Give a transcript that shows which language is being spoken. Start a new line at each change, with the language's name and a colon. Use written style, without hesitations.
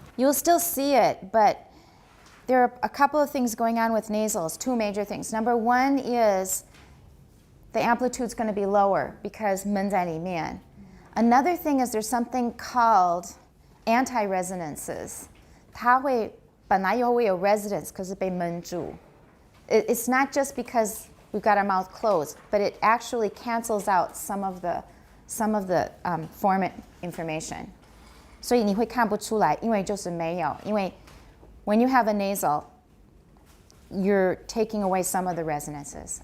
English: You'll still see it, but there are a couple of things going on with nasals, 2 major things. Number 1 is the amplitude's going to be lower because
Chinese: 闷在里面.
English: Another thing is there's something called anti-resonances.
Chinese: 它会本来会有 resonance 可是被闷住.
English: It's not just because we've got our mouth closed, but it actually cancels out some of the formant information.
Chinese: 所以你会看不出来，因为就是没有，因为
English: when you have a nasal, you're taking away some of the resonances.